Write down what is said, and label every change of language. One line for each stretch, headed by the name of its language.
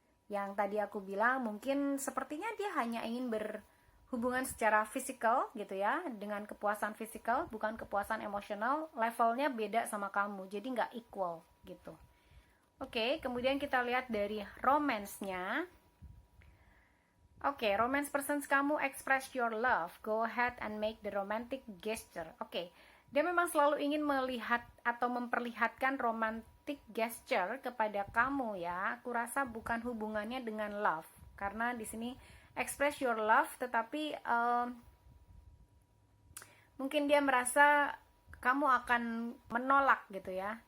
Indonesian: Yang tadi aku bilang, mungkin sepertinya dia hanya ingin berhubungan secara fisikal gitu ya, dengan kepuasan fisikal, bukan kepuasan emosional. Levelnya beda sama kamu, jadi nggak equal gitu. Oke, kemudian kita lihat dari romance-nya.
English: Oke, romance persons kamu, express your love. Go ahead and make the romantic gesture.
Indonesian: Oke. Dia memang selalu ingin melihat atau memperlihatkan romantic gesture kepada kamu ya. Aku rasa bukan hubungannya dengan love, karena di sini
English: express your love,
Indonesian: tetapi mungkin dia merasa kamu akan menolak gitu ya.